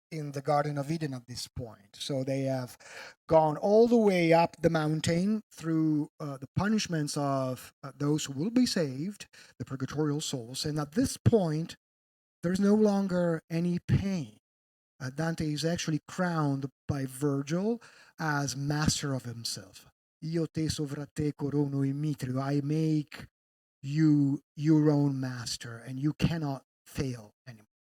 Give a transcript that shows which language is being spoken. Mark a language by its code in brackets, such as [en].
[en] in the Garden of Eden at this point. So they have gone all the way up the mountain through the punishments of those who will be saved, the purgatorial souls. And at this point, there's no longer any pain. Dante is actually crowned by Virgil as master of himself. [it] Io te sovra te corono in mitrio. [en] I make you your own master, and you cannot fail anymore.